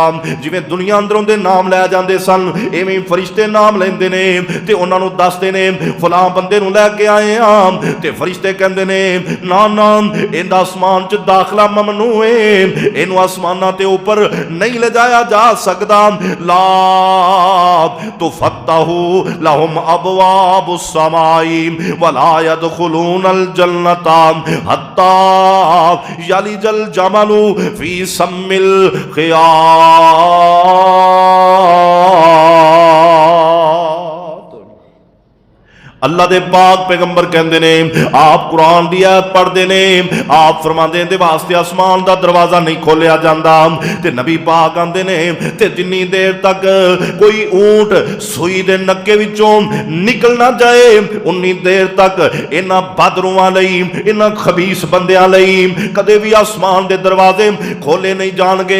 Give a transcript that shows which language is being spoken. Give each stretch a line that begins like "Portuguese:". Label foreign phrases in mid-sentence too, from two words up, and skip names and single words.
Punjabi: جویں دنیا اندروں دے نام لے جاندے سن، ایویں فرشتے نام لیندے نے تے اوہناں نوں دسدے نے فلاں بندے نوں لے کے آئے ہاں، تے فرشتے کہندے نے نا نا ایہدا آسمان چ داخلہ ممنوع ہے، ایہنوں آسماناں تے اوپر نہیں لے جایا جا سکدا.
Arabic: لا تفتح لهم أبواب السماء ولا يدخلون الجنة حتى يلج الجمل في سم الخياط.
Punjabi: اللہ دے پاک پیغمبر کہندے نے، آپ قرآن دی آیت پڑھدے نے، آپ فرماندے نے واسطے آسمان دا دروازہ نہیں کھولیا جاندا، تے نبی پاک آندے نے تے جنی دیر تک کوئی اونٹ سوئی دے نکے وچوں نکل نا جائے انی دیر تک انہاں بدروحاں لئی، انہاں خبیث بندیاں لئی کدے بھی آسمان دے دروازے کھولے نہیں جانگے.